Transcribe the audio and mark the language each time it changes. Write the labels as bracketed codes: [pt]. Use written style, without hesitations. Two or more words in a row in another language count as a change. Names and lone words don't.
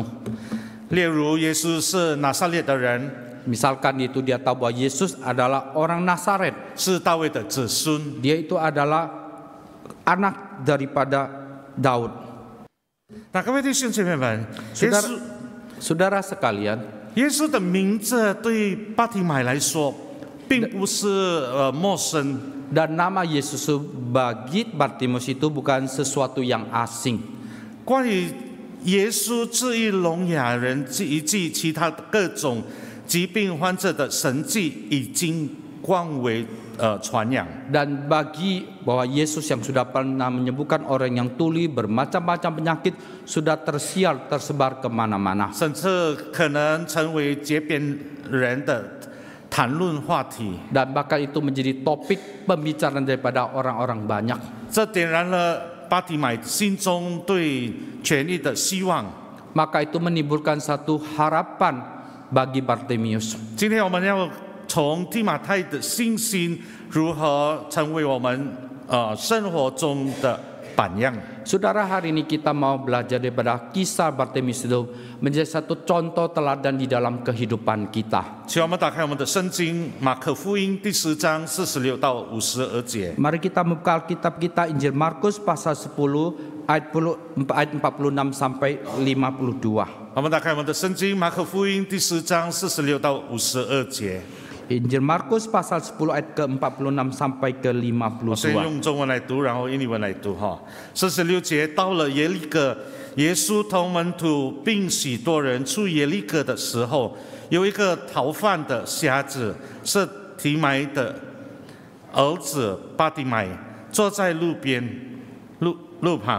[zh] 例如，耶稣是拿撒勒的人， [id] Misalkan itu dia tahu bahwa Yesus adalah orang Nazaret. [zh] 是大卫的子孙。 [id] Dia itu adalah anak daripada Daud. [zh] 那各位弟兄姐妹们，耶稣 [id] Saudara sekalian, [zh] 耶稣的名字对巴提买来说，并不是陌生。 [id] dan nama Yesus bagi Bartimius itu bukan sesuatu yang asing. [zh] 关于耶稣治愈聋哑人以及其他各种疾病患者的神迹，已经广为传扬。 [id] Dan bagi bahwa Yesus yang sudah pernah menyembuhkan orang yang tuli, bermacam-macam penyakit, sudah tersiar, tersebar kemana-mana. [zh] 甚至可能成为街边人的谈论话题。 [id] Dan bahkan itu menjadi topik pembicaraan daripada orang-orang banyak. [zh] 这点燃了巴提买心中对权力的希望。 [id] Maka itu menimbulkan satu harapan bagi Bartimius. [zh] 今天我们要从提马太的信心如何成为我们生活中的榜样。 [id] Saudara, hari ini kita mau belajar daripada kisah Bartimius itu menjadi satu contoh teladan di dalam kehidupan kita. [zh] 请我们打开我们的圣经，马可福音第10章46到52节。 [id] Mari kita membuka Alkitab kita, Injil Markus pasal 10 ayat 46 sampai 52. [zh] 我们打开我们的圣经，马可福音第10章46到52节。 [id] Injil Markus pasal 10 ayat ke-46 sampai [zh] 我先 [id] ke-52. [zh] 用中文来读，然后印尼文来读哈。46节，到了耶利哥，耶稣同门徒并许多人出耶利哥的时候，有一个逃犯的瞎子，是提买的儿子巴提买，坐在路边路旁。